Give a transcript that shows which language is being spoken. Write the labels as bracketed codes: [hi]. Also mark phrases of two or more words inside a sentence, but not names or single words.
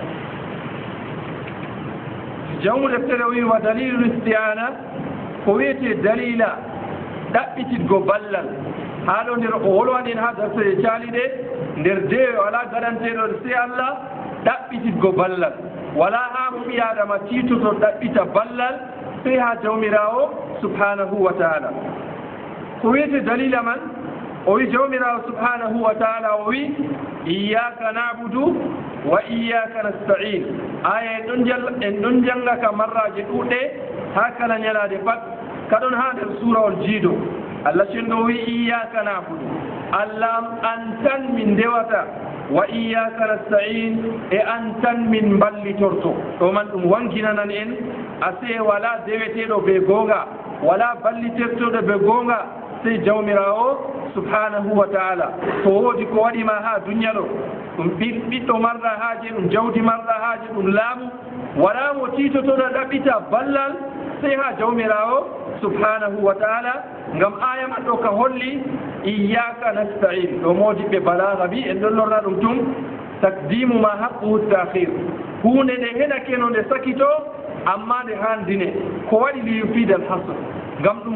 [ff] jawmu deftere o wi wa dalilu istiana ko wiyete dalila ɗaɓɓititgo ballal ha ɗo nder o wolwanin ha darseje caaliɗe nder dewe wala garanteɗo se allah ɗaɓɓititgo ballal wala ha mo ɓi adama titoto ɗaɓɓita ballal sey ha jawmirawo [ar] سبحانه وتعالى [ff] ko wiyete dalila man o wi jawmirawo [ar] سبحانه وتعالى [ff] o wi [ar] إياك نعبد وإياك نستعين [ff] aya en ɗon janga ka marraji ɗuɗɗe ha kala ñalade pat kaɗon ha nder surawol jiido allah cenɗo wi [ar] إياك نعبد [ff] allah an tan min ndewata [ar] وإياك نستعين [ff] e an tan min ballitorto ɗo man ɗum wanginanan en ase wala deweteɗo be gonga wala ballitertoɗo be gonga sey jawmirawo [ar] سبحانه وتعالى [ff] to woodi ko waɗima ha duniya ɗo ɗum ɓiɗɗo marɗa haaji ɗum jawdi marɗa haaji ɗum laamu wala mo titotoɗo ɗaɓɓita ballal sey ha jawmirawo [ar] سبحانه وتعالى [ff] ngam aya man ɗo ka holli [ar] إياك نستعين [ff] ɗo modiɓɓe balaga bi en ɗon lorna ɗum tum [ar] تقديم ما حقه التأخير [ff] hunde nde heɗake no nde sakito amma nde handine ko waɗi [ar] ليفيد الحصر [ff] ngam ɗum